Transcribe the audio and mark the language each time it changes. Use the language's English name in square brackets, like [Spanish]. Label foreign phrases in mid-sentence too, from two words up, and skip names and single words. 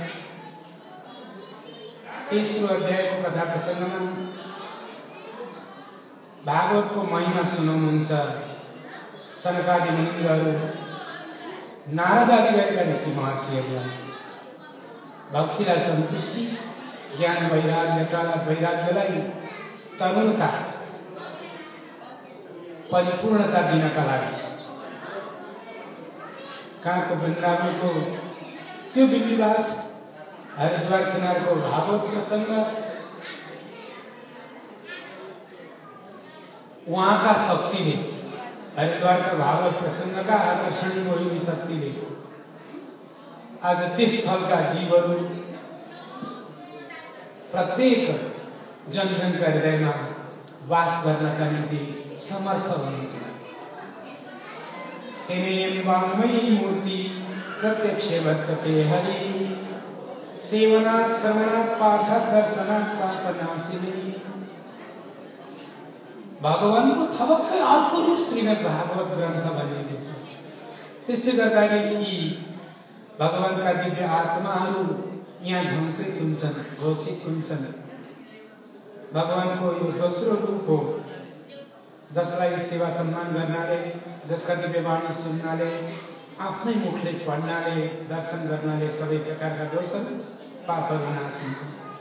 [Nepali] तेस्रो अध्यायको कथा प्रसङ्गमा भागवत को महिमा सुनाउनुहुन्छ सनकादि मुनिहरू नारदादिका ऋषि महर्षिहरूलाई भक्तिलाई सन्तुष्टि ज्ञान वैराग्यलाई तरुणता परिपूर्णता दिनका लागि कहाँको वृन्दावनको त्यो बिन्दुवाद हरिद्वार किनारको भागवत प्रसङ्ग [Hindi] वहाँ का शक्ति ने हरिद्वार का भागवत प्रसंग का आकर्षण मोहिनी शक्ति ने आज तीस स्थल का जीवहरू प्रत्येक जन का हृदय में [Nepali] वास गर्नका निम्ति समर्थ हुनुहुन्छ। [Sanskrit] तेनेयं वाङ्मयी मूर्ति प्रत्यक्ष वर्तते हरि सेवनात् श्रवणात् पाठात् दर्शनात् पापनाशिनी। [Nepali] भगवानको थपक्कै अर्को रूप श्रीमद् भागवत ग्रन्थ भनिएको छ। त्यसले गर्दाखेरि यी भगवानका दिव्य आत्माहरू यहाँ झङ्कृत हुन्छन्, घोषित हुन्छन्। भगवानको यो दोस्रो रूप हो जसलाई सेवा सम्मान गर्नाले, जसका दिव्य वाणी सुन्नाले, आफ्नै मुखले पढ्नाले, दर्शन गर्नाले सबै प्रकारका दोषहरू पापहरू नाश हुन्छन्।